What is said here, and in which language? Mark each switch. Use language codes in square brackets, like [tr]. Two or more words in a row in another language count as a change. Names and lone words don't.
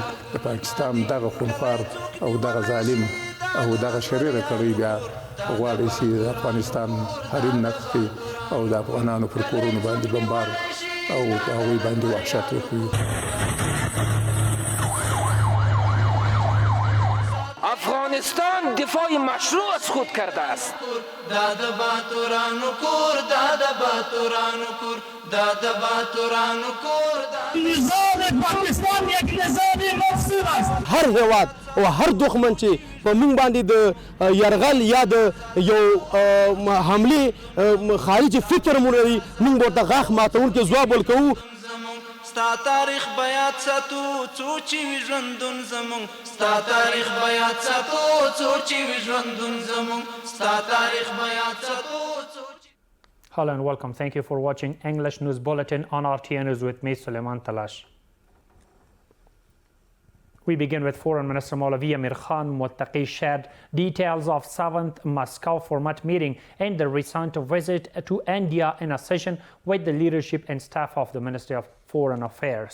[ps] د پاکستان دغه خونخوار او دغه ظالم او دغه شریره کړی بیا غواړي چې د افغانستان حریم نقض کړي او د افغانانو پر کورونو باندې بمبار او هغوی باندې وحشت وکړي. [fa] افغانستان دفاع مشروع از خود کرده است. [ps] داد باتورانو کور داد باتورانو کور داد باتورانو کور. [fa] نظام پاکستان یک نظام مفسد است. [ps] هر هیواد او هر دښمن چې په موږ باندې د یرغل یا د یو حملې خارجي فکر مونږ لري موږ ورته غاښ ماتونکي ځواب ورکوو. ستا تاریخ بیات ساتو څو چې وي ژوندون زمونږ. ستا تاریخ بیات ساتو څو چې وي ژوندون زمونږ. ستا تاریخ بیات ساتو څو. [en] Hello and welcome. Thank you for watching English News Bulletin on RTA News with me, Suleiman Talash. We begin with Foreign Minister Maulavi Amir Khan Muttaqi shared details of 7th Moscow format meeting and the recent visit to India in a session with the leadership and staff of the Ministry of Foreign Affairs.